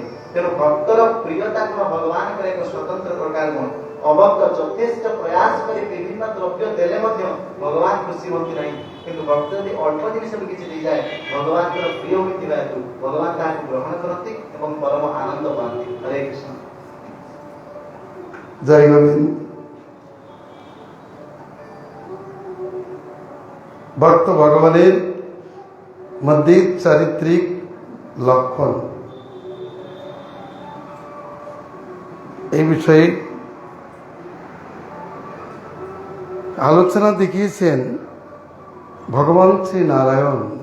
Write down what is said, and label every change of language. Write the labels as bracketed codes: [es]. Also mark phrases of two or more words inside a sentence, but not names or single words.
[or] ତେଣୁ ଭକ୍ତର ପ୍ରିୟତା ଗୁଣ ଭଗବାନଙ୍କର ଏକ ସ୍ୱତନ୍ତ୍ର ପ୍ରକାର ଗୁଣ। ଅଭକ୍ତ ଯଥେଷ୍ଟ ପ୍ରୟାସ କରି ବିଭିନ୍ନ ଦ୍ରବ୍ୟ ଦେଲେ ମଧ୍ୟ ଭଗବାନ ଖୁସି ହୁଅନ୍ତି ନାହିଁ କିନ୍ତୁ ଭକ୍ତ ଯଦି ଅଳ୍ପ ଜିନିଷ ବି କିଛି ଦେଇଯାଏ ଭଗବାନଙ୍କର ପ୍ରିୟ ହୋଇଥିବା ହେତୁ ଭଗବାନ ତାହାକୁ ଗ୍ରହଣ କରନ୍ତି ଏବଂ ପରମ ଆନନ୍ଦ ପାଆନ୍ତି। ହରେ କୃଷ୍ଣ। [bn] জয় গোবিন্দ। ভক্ত ভগবানের মধ্যে চারিত্রিক লক্ষণ এই বিষয়ে আলোচনা দেখিয়েছেন ভগবান শ্রী নারায়ণ।